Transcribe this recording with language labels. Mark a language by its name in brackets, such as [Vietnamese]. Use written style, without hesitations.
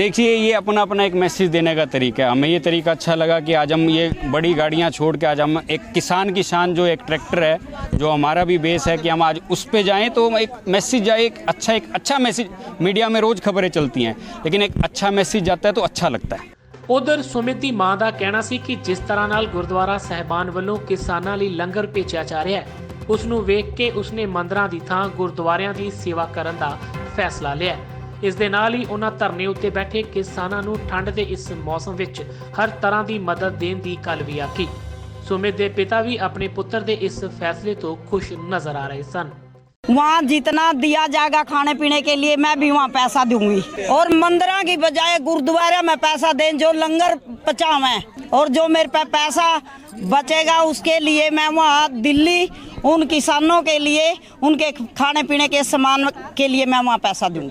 [Hindi] देखिए, ये अपना अपना एक मैसेज देने का तरीका है। हमें ये तरीका अच्छा लगा कि आज हम ये बड़ी गाड़ियाँ छोड़ के आज हम एक किसान की शान जो एक ट्रैक्टर है, जो हमारा भी बेस है, कि हम आज उस पर जाएँ तो एक मैसेज जाए, एक अच्छा मैसेज। मीडिया में रोज़ खबरें चलती हैं, लेकिन एक अच्छा मैसेज जाता है तो अच्छा लगता है। [Punjabi] ਉਧਰ ਸੁਮਿਤ ਦੀ ਮਾਂ ਦਾ ਕਹਿਣਾ ਸੀ ਕਿ ਜਿਸ ਤਰ੍ਹਾਂ ਨਾਲ ਗੁਰਦੁਆਰਾ ਸਾਹਿਬਾਨ ਵੱਲੋਂ ਕਿਸਾਨਾਂ ਲਈ ਲੰਗਰ ਭੇਜਿਆ ਜਾ ਰਿਹਾ ਹੈ, ਉਸ ਨੂੰ ਵੇਖ ਕੇ ਉਸਨੇ ਮੰਦਰਾਂ ਦੀ ਥਾਂ ਗੁਰਦੁਆਰਿਆਂ ਦੀ ਸੇਵਾ ਕਰਨ ਦਾ ਫੈਸਲਾ ਲਿਆ। ਇਸ ਦੇ ਨਾਲ ਹੀ ਉਹਨਾਂ ਧਰਨੇ ਉੱਤੇ ਬੈਠੇ ਕਿਸਾਨਾਂ ਨੂੰ ਠੰਡ ਦੇ ਇਸ ਮੌਸਮ ਵਿੱਚ ਹਰ ਤਰ੍ਹਾਂ ਦੀ ਮਦਦ ਦੇਣ ਦੀ ਗੱਲ ਵੀ ਆਖੀ। ਸੁਮਿਤ ਦੇ ਪਿਤਾ ਵੀ ਆਪਣੇ ਪੁੱਤਰ ਦੇ ਇਸ ਫੈਸਲੇ ਤੋਂ ਖੁਸ਼ ਨਜ਼ਰ ਆ ਰਹੇ ਸਨ। [Hindi] वहाँ जितना दिया जाएगा खाने पीने के लिए मैं भी वहाँ पैसा दूंगी, और मंदिरों की बजाय गुरुद्वारा में पैसा दें जो लंगर पचावें, और जो मेरे पे पैसा बचेगा उसके लिए मैं वहाँ दिल्ली उन किसानों के लिए उनके खाने पीने के सामान के लिए मैं वहाँ पैसा दूँ।